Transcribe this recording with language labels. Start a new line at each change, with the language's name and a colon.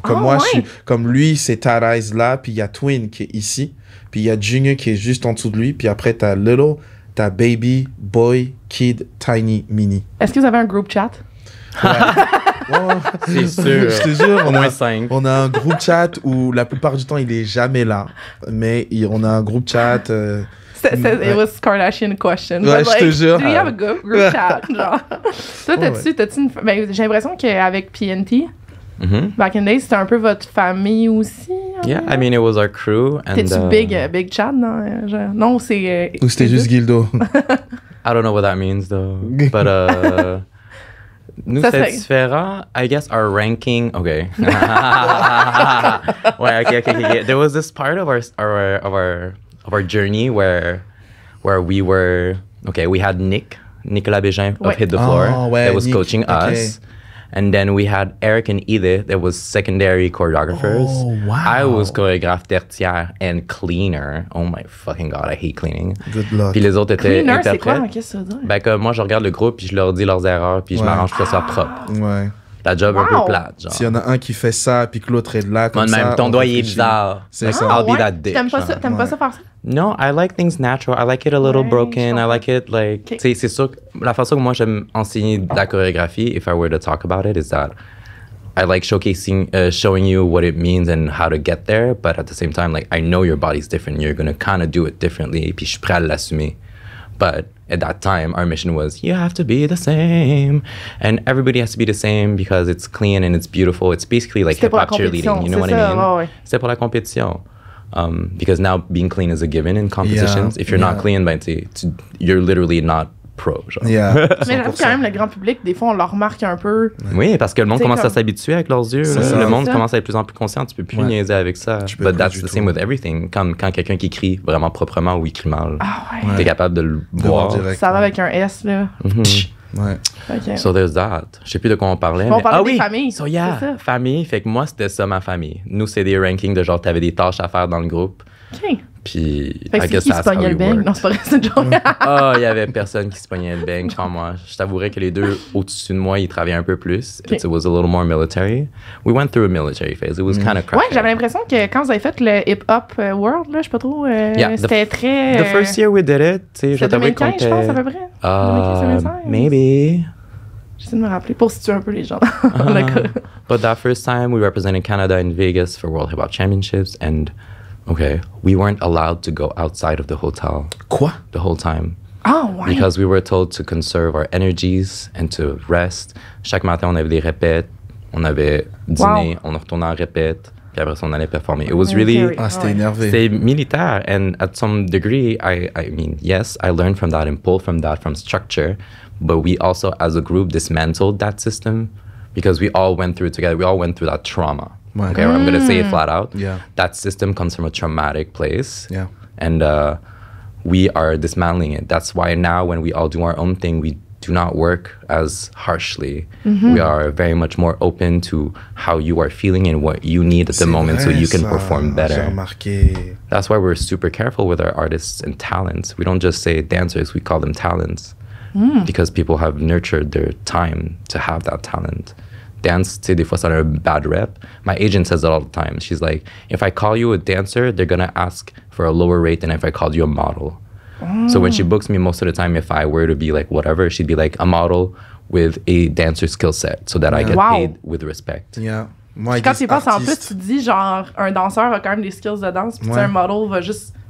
French: Comme moi, comme lui, c'est Tyrese là, puis il y a Twin qui est ici, puis il y a Junior qui est juste en dessous de lui, puis après, t'as Little, t'as Baby, Boy, Kid, Tiny, Mini. Est-ce que vous avez un group chat? C'est sûr. Je te jure, au moins 5. On a un groupe chat où la plupart du temps il est jamais là, mais on a un groupe chat.
English: It was Kardashian question.
French: Ouais, je te jure.
English: Do you have a group chat?
French: Genre. Toi, t'as-tu une. Ben, j'ai l'impression qu'avec PNT,
English: back in the days,
French: c'était un peu votre famille aussi.
English: Yeah, I mean, it was our crew.
French: T'es-tu big chat? Non, c'est. Ou c'était juste Gildo?
English: I don't know what that means though.
French: But nous, c'est différent.
English: I guess our ranking. Okay. Okay. There was this part of our journey where we were. Okay, we had Nicolas Bégin of Hit the Floor that was coaching us. And then we had Eric and Edith that was secondary choreographers. Oh, wow. I was
French: chorégraphe tertiaire
English: and cleaner. Oh my fucking God, I hate cleaning. Good luck.
French: Puis les autres étaient cleaner, interprètes. C'est quoi? Qu'est-ce que ça veut dire? Ben comme moi, je regarde le groupe puis je leur dis leurs erreurs puis je m'arrange pour que ça soit propre. Ouais. Ta job un peu plate, genre. S'il y en a un qui fait ça puis que l'autre est là comme ça. Même ton doigt est bizarre. C'est ça.
English: I'll be that dick.
French: T'aimes pas ça faire ça?
English: No, I like things natural. I like it a little broken. I like it like...
French: Tu sais, c'est sûr que la façon que moi j'aime enseigner de la chorégraphie,
English: if I were to talk about it, is that I like showing you what it means and how to get there, but at the same time, like, I know your body's different. You're going to kind of do it differently,
French: puis je suis prêt à l'assumer.
English: But at that time, our mission was, you have to be the same. And everybody has to be the same because it's clean and it's beautiful. It's basically like hip-hop cheerleading, you know what I mean?
French: C'était pour la compétition.
English: Because now being clean is a given in competitions. If you're not clean, ben, you're literally not pro, genre. Yeah,
French: mais j'avoue quand même, le grand public, des fois, on leur remarque un peu. Oui, parce que le monde commence à s'habituer avec leurs yeux. Le monde commence à être de plus en plus conscient. Tu peux plus niaiser avec ça.
English: But that's the same with everything.
French: Comme quand quelqu'un qui écrit vraiment proprement ou écrit mal, t'es capable de le voir. Ça va avec un S, là. Ouais. Okay.
English: So there's that.
French: Je sais plus de quoi on parlait. On parlait des familles. So yeah, famille. Fait que moi, c'était ça ma famille. Nous, c'est des rankings de genre, t'avais des tâches à faire dans le groupe. OK. Puis, fait que c'est qui se pognait le bang? Non, c'est pas vrai, c'est une joke. Il y avait personne qui se pognait le bang quand moi. Je t'avouerais que les deux au-dessus de moi, ils travaillaient un peu plus.
English: Okay. It was a little more military. We went through a military phase. It was kind of crazy.
French: Ouais, j'avais l'impression que quand vous avez fait le hip-hop world, là, je sais pas trop, c'était très...
English: The first year we did it, tu sais,
French: je t'avouerais qu'on était... 2015, je pense, à peu près. 2015-2016.
English: Maybe.
French: J'essaie de me rappeler pour situer un peu les gens.
English: But that first time, we represented Canada in Vegas for World Hip Hop Championships, and we weren't allowed to go outside of the hotel.
French: Quoi?
English: The whole time. Oh, wow. Because we were told to conserve our energies and to rest.
French: Chaque matin, on avait des répètes, on avait dîner, on retournait en répète, puis après ça, on allait performer.
English: It was really...
French: c'était énervé. C'était militaire,
English: and at some degree, I mean, yes, I learned from that and pulled from that, from structure, but we also, as a group, dismantled that system because we all went through it together. We all went through that trauma. Right. Okay, I'm going to say it flat out. Yeah. That system comes from a traumatic place. Yeah. And we are dismantling it. That's why now when we all do our own thing, we do not work as harshly. We are very much more open to how you are feeling and what you need at the moment so you can perform better.
French: J'ai remarqué.
English: That's why we're super careful with our artists and talents. We don't just say dancers, we call them talents. Because people have nurtured their time to have that talent. Dance,
French: tu sais, des fois, ça a
English: a bad rep. My agent says it all the time. She's like, if I call you a dancer, they're going to ask for a lower rate than if I called you a model. So when she books me, most of the time, if I were to be like whatever, she'd be like a model with a dancer skill set so that I get paid with respect.
French: Yeah. Moi, quand tu penses en plus, tu dis genre, un danseur a quand même des skills de danse, puis un model va juste...